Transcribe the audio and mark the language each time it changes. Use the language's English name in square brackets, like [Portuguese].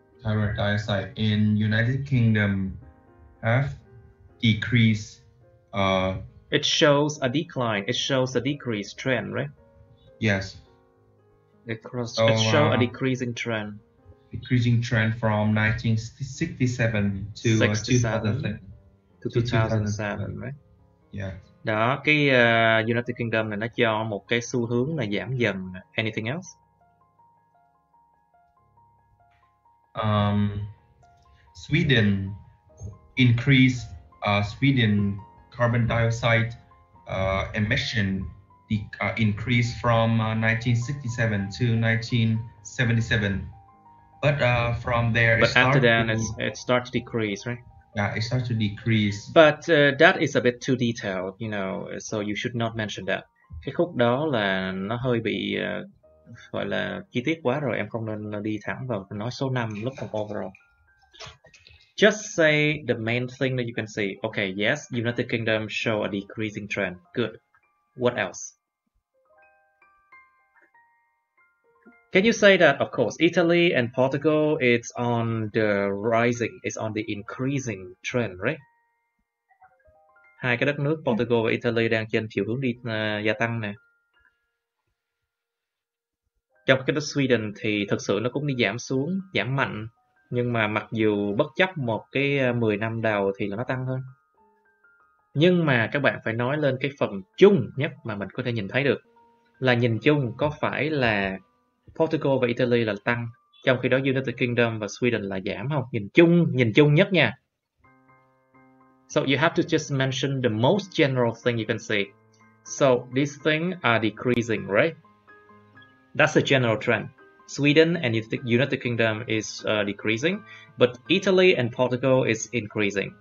[English] Carbon dioxide in United Kingdom have decreased. It shows a decline. It shows a decrease trend, right? Yes. It shows a decreasing trend. Decreasing trend from 1967 to 2007. To 2007, right? Yeah. [Vietnamese] Đó, cái United Kingdom này nó cho một cái xu hướng là giảm dần. [English] Anything else? Sweden increased Sweden carbon dioxide emission increased from 1967 to 1977. But from there, after that, it starts to decrease, right? Yeah, it starts to decrease. But that is a bit too detailed, you know, so you should not mention that. [Vietnamese] Cái khúc đó là nó hơi bị gọi là chi tiết quá rồi, em không nên đi thẳng vào nói số năm lúc trong overall. [English] Just say the main thing that you can see. Okay, yes, United Kingdom show a decreasing trend. Good. What else? Can you say that, of course, Italy and Portugal, it's on the rising, it's on the increasing trend, right? [Vietnamese] Hai cái đất nước Portugal và Italy đang trên chiều hướng đi gia tăng nè. Trong cái đất Sweden thì thực sự nó cũng đi giảm xuống, giảm mạnh. Nhưng mà mặc dù bất chấp một cái 10 năm đầu thì là nó tăng hơn. Nhưng mà các bạn phải nói lên cái phần chung nhất mà mình có thể nhìn thấy được. Là nhìn chung có phải là Portugal và Italy là tăng, trong khi đó United Kingdom và Sweden là giảm không? Nhìn chung nhất nha. [English] So you have to just mention the most general thing you can see. So these things are decreasing, right? That's the general trend. Sweden and United Kingdom is decreasing, but Italy and Portugal is increasing.